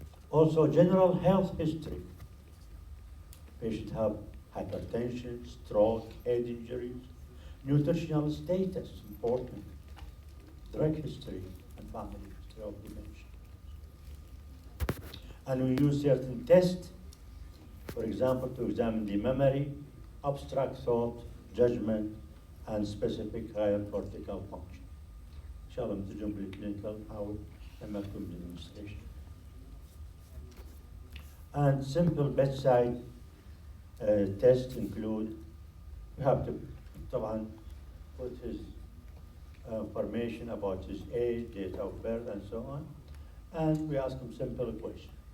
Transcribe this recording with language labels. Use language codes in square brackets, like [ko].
[en] Also, general health history. Patients have hypertension, stroke, head injuries, nutritional status, important, drug history, and family history of dementia. And we use certain tests, for example, to examine the memory, abstract thought, judgment, and specific higher cortical function. [ar] إن شاء الله نترجم بالكلينيكال نحاول لما تكون بالديمونستريشن. [en] And simple bedside tests include, we have to [ar] طبعا [en] put his information about his age, date of birth, and so on, and we ask him simple questions.